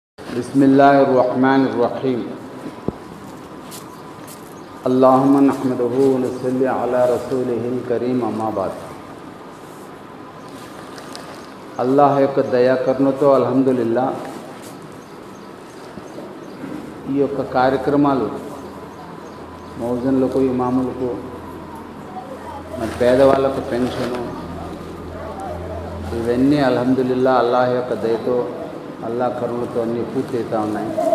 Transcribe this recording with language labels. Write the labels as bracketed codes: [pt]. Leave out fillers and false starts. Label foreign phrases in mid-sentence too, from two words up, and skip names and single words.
[ar] بسم الله الرحمن الرحيم۔ اللهم نحمده ونصلي على رسوله الكريم، أما بعد. [te] అల్లాహ్ యొక్క దయాకరుణతో అల్హమ్దులిల్లా ఈ యొక్క కార్యక్రమాలు మౌజన్లకు, ఇమాములకు, మరి పేదవాళ్ళకు పెన్షను, ఇవన్నీ అల్హమ్దులిల్లా అల్లాహ్ యొక్క దయతో, అల్లాహ్ కరుణతో అన్నీ పూర్తి అవుతూ ఉన్నాయి.